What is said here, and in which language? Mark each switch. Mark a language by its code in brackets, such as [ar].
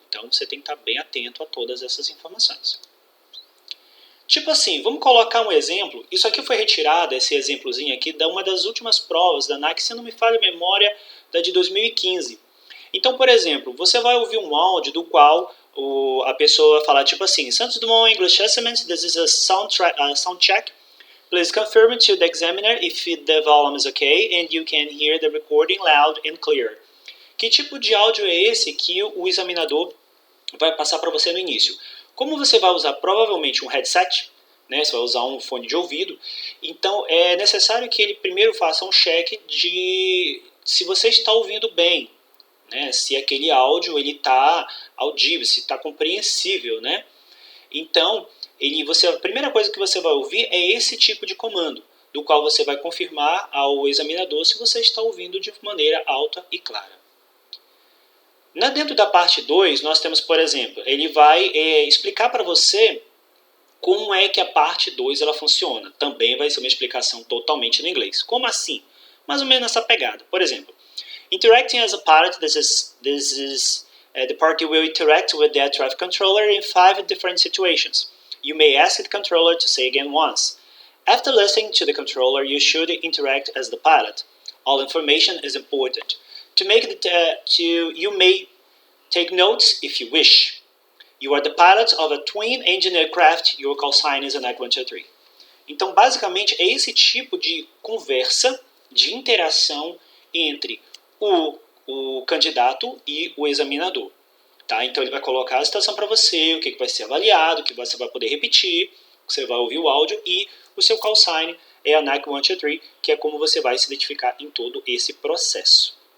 [pt] Então você tem que estar bem atento a todas essas informações. Tipo assim, vamos colocar um exemplo. Isso aqui foi retirado, esse exemplozinho aqui, de uma das últimas provas da ANAC, se não me falha a memória, da de 2015. Então, por exemplo, você vai ouvir um áudio do qual a pessoa vai falar tipo assim, [en] Santos Dumont English Testament, this is a sound check. Please confirm to the examiner if the volume is okay and you can hear the recording loud and clear. [pt] Que tipo de áudio é esse que o examinador vai passar para você no início? Como você vai usar provavelmente um headset, né, você vai usar um fone de ouvido, então é necessário que ele primeiro faça um check de se você está ouvindo bem, né, se aquele áudio está audível, se está compreensível, né? Então, a primeira coisa que você vai ouvir é esse tipo de comando. do qual você vai confirmar ao examinador se você está ouvindo de maneira alta e clara. Dentro da parte 2, nós temos, por exemplo, ele vai explicar para você como é que a parte 2 ela funciona. Também vai ser uma explicação totalmente no inglês. Como assim? Mais ou menos nessa pegada. Por exemplo, [en] interacting as a pilot, this is the party will interact with the air traffic controller in 5 different situations. You may ask the controller to say again once. After listening to the controller, you should interact as the pilot. All information is important. You may take notes if you wish. You are the pilot of a twin-engine aircraft. Your call sign is an ANAC-123. [pt] Então, basicamente, é esse tipo de conversa, de interação entre o candidato e o examinador. Tá? Então, ele vai colocar a situação para você, o que vai ser avaliado, o que você vai poder repetir, você vai ouvir o áudio, e o seu call sign é a ANAC-123, que é como você vai se identificar em todo esse processo.